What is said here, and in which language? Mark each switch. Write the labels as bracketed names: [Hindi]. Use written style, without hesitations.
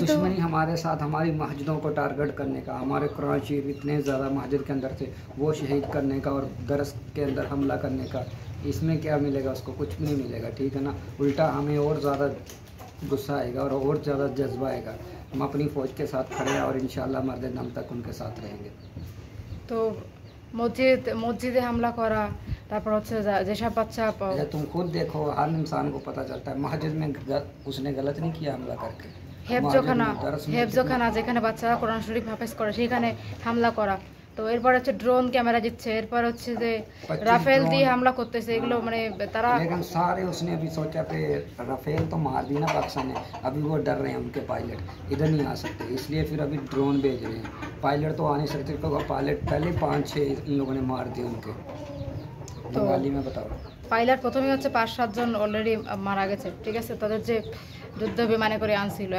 [Hindi] दुश्मनी हमारे साथ हमारी मस्जिदों को टारगेट करने का, हमारे कुरान शरीफ इतने ज़्यादा मस्जिद के अंदर थे वो शहीद करने का और दरस के अंदर हमला करने का, इसमें क्या मिलेगा उसको, कुछ भी नहीं मिलेगा, ठीक है ना। उल्टा हमें और ज़्यादा गुस्सा आएगा और ज़्यादा जज्बा आएगा। हम अपनी फ़ौज के साथ खड़े हैं और इंशाल्लाह मरदे दम तक उनके साथ रहेंगे। [Bangla] तो মসজিদে হামলা করা, তারপর হচ্ছে যেসব বাচ্চা, [Hindi] तुम खुद देखो हर इंसान को पता चलता है मस्जिद में उसने गलत नहीं किया हमला करके। [Bangla] হেফজখানা যেখানে বাচ্চারা কোরআন শরীফ হাফেজ করে সেখানে হামলা করা। তো এরপর হচ্ছে ড্রোন ক্যামেরা দিচ্ছে, এরপর হচ্ছে যে রাফেল দিয়ে হামলা করতেছে, এগুলো মানে তারা [Hindi] लेकिन सारे उसने अभी सोचा कि राफेल तो मार दी ना पाकिस्तान ने, अभी वो डर रहे हैं उनके पायलट इधर नहीं आ सकते, इसलिए फिर अभी ड्रोन भेज रहे हैं। पायलट तो आ नहीं सकते क्योंकि पायलट पहले 5-6 इन लोगों ने मार दिए उनके। तो बंगाली में बताओ, [Bangla] পাইলট প্রথমে হচ্ছে 5-7 জন অলরেডি মারা গেছে, ঠিক আছে, তাদের যে যুদ্ধ বিমানে করে আনছিল।